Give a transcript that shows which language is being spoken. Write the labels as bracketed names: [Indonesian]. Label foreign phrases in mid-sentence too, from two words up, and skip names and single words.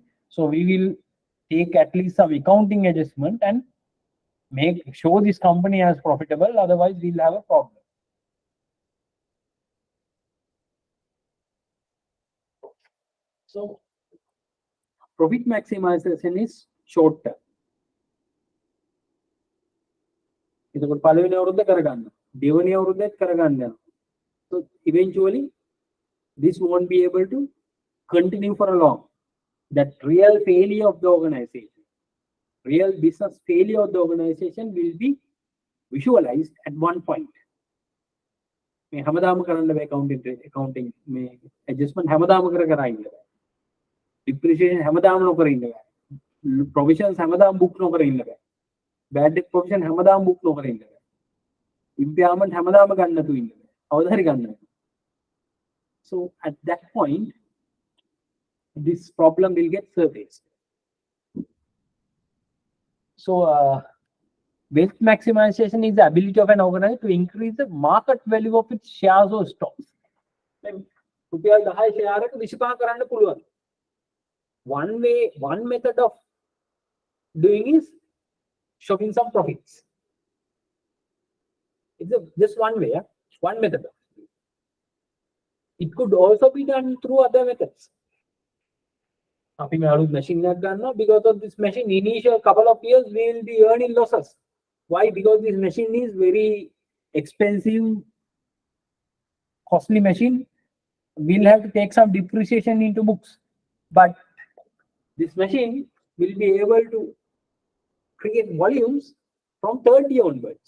[English] So we will take at least some accounting adjustment and show this company as profitable. Otherwise, we'll have a problem. So profit maximization is short term. [Sinhala] එතකොට පළවෙනි අවුරුද්ද කරගන්න. දෙවෙනි අවුරුද්දත් කරගන්න යනවා. [English] So eventually this won't be able to continue for a long. That real failure of the organization, real business failure of the organization will be visualized at one point. [Sinhala] මේ හැමදාම කරන්න බෑ accounting මේ adjustment හැමදාම කර ඉන්න බෑ. Depreciation හැමදාම නොකර ඉන්න බෑ. Provisions හැමදාම book නොකර ඉන්න බෑ. [English] Bad debt provision [Sinhala] හැමදාම book නොකර ඉන්න බෑ. Impairment හැමදාම ගන්න නැතුව ඉන්න බෑ. අවදාහරි ගන්න. [English] So at that point this problem will get surfaced. So wealth maximization is the ability of an organization to increase the market value of its shares or stocks. [Sinhala] රුපියල් 10 share එක 25 කරන්න පුළුවන්. [English] One method of doing is showing some profits. It's just one way, one method. It could also be done through other methods. [Sinhala] අපි මේ අලුත් machine එකක් ගන්නවා, [English] because of this machine initial couple of years we will be earning losses. Why? Because this machine is very expensive, costly machine. We'll have to take some depreciation into books, but this machine will be able to create volumes from 30 onwards.